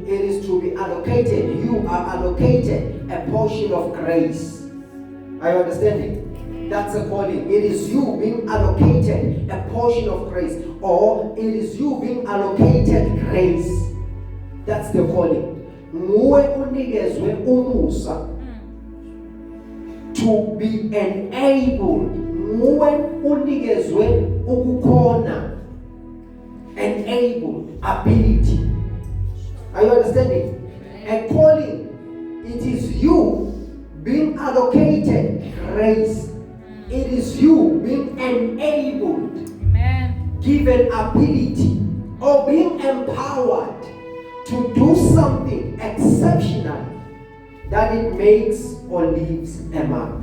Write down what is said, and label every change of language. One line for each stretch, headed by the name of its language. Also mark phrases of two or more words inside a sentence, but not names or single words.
English: It is to be allocated. You are allocated a portion of grace. Are you understanding? That's a calling. It is you being allocated a portion of grace, or it is you being allocated grace. That's the calling.
Zulu: Nguwe unikezwe umusa
English: to be enabled.
Zulu: Nguwe unikezwe ukukhona.
English: Enabled ability. Are you understanding? A calling, it is you being allocated grace. It is you being enabled, Amen. given ability, or being empowered to do something exceptional that it makes or leaves a mark.